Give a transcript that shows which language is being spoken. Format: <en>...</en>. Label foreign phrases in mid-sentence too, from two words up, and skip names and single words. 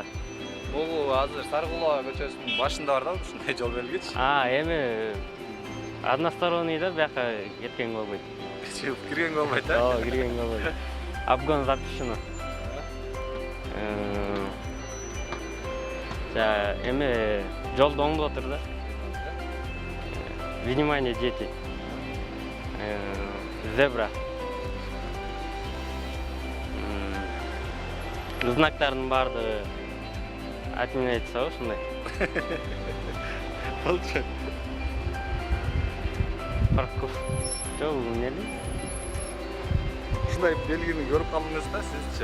<ky>Бул азыр Сарыкулова көчөсүнүн башында бар да, ушундай жол белгичи. Эме односторонний да, бияка кеткен болбойт. Кирген болбойт, Кирген болбойт.</ky> <ru>Обгон запрещено.</ru> <ky>Эме жолду оңдоп отур да.</ky> <ru>Внимание, дети. Зебра.</ru> <ky>Знактардын баардыгы отменяется, ушундай. Болчу. Парковка. Жол эмнели? Ушундай белгини көрүп калдыңыз да сизчи?</ky>